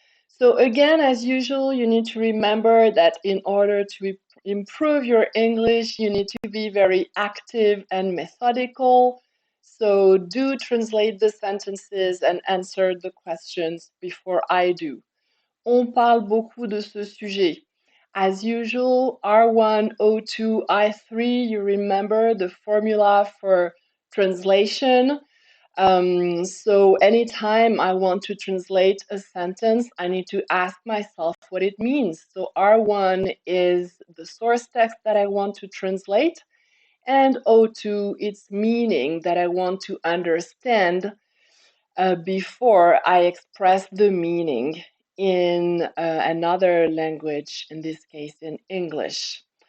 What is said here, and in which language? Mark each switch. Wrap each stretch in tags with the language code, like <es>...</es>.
<en>So again, as usual, you need to remember that in order to improve your English, you need to be very active and methodical. So do translate the sentences and answer the questions before I do.</en> <fr>On parle beaucoup de ce sujet.</fr> <en>As usual, R1, O2, I3, you remember the formula for translation. So anytime I want to translate a sentence, I need to ask myself what it means. So R1 is the source text that I want to translate, and O2, its meaning that I want to understand before I express the meaning in another language, in this case in English.</en>